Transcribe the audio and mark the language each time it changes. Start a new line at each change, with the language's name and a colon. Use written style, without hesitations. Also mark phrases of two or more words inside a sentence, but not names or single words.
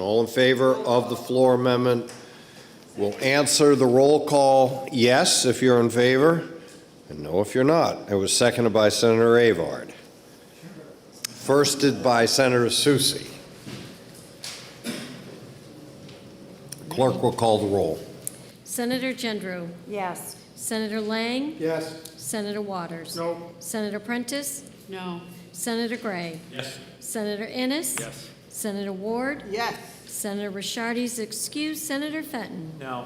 English: All in favor of the floor amendment will answer the roll call yes if you're in favor, and no if you're not. It was seconded by Senator Avard. Firsted by Senator Susi. Clerk will call the roll. Senator Gendreau. Yes. Senator Lang. Yes. Senator Waters. No. Senator Prentice. No. Senator Gray. Yes. Senator Innes. Yes. Senator Ward. Yes. Senator Rishardi's excused. Senator Fenton. No.